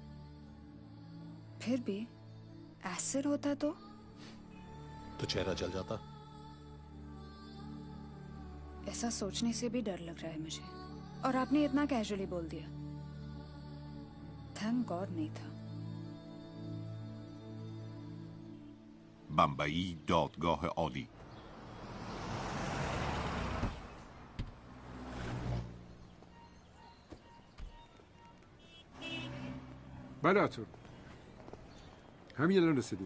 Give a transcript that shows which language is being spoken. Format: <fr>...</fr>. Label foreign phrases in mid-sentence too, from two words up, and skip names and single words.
<hi>फिर भी एसिड होता तो चेहरा जल जाता. ऐसा सोचने से भी डर लग रहा है मुझे. और आपने इतना कैजुअली बोल दिया.</hi> <en>thank God</en> <hi>नहीं था.</hi> <fa>بمبئی دادگاه عالی. بله آتور. همین الان رسیدیم.</fa>